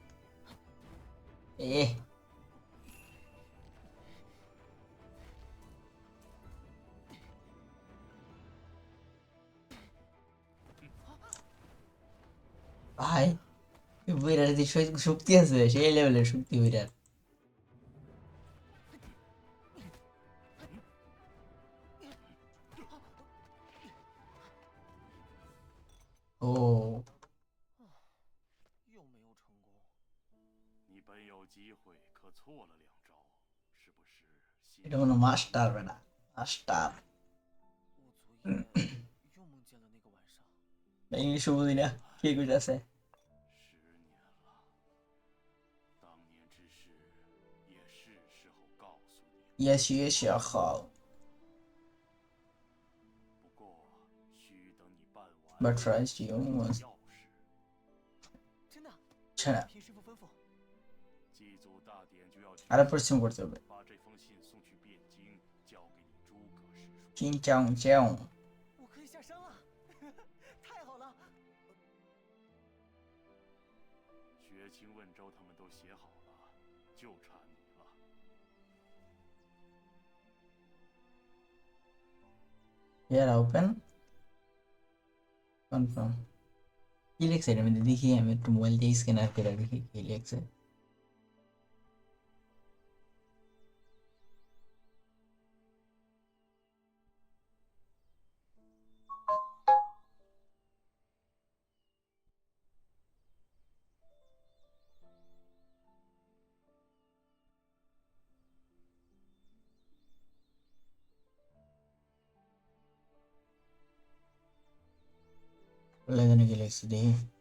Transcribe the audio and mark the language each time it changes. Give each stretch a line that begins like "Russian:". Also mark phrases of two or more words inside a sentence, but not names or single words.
Bangla: এ ভাই বিরাট যে শক্তি আছে সেই লেভেলের শক্তি বিরাট ও
Chinese: 又没有成功。你本有机会，可错了2招，是不是？
Bangla: এটা কোনো মাস্টার বেটা মাস্টার
Chinese: 我昨夜又梦见了那个晚上，
Bangla: ইংলিশ বুঝি না কি কইতাছে
Chinese: 10 年了，当年之事也是时候告诉你了。也许小好不过，需等你办完
English: but trust you
Chinese: 钥匙，真的。
Bangla: ছাড়া
Chinese: 凭师傅吩咐。祭祖大典就要举
Bangla: আরো
Chinese: 行，
Bangla: পরিশ্রম করতে হবে
Chinese: 把这封信送去汴京，交给你诸葛师叔。 চিং চাং চাং 我可以下山了，太好了！学清问州他们都写好了，就差你了。
English: here open confirm
Bangla: কি লিখছে এর মধ্যে দেখি আমি একটু মোবাইল দিয়ে স্ক্যানার করে দেখি কি লিখছে লেখানে কি লিখছে দেখি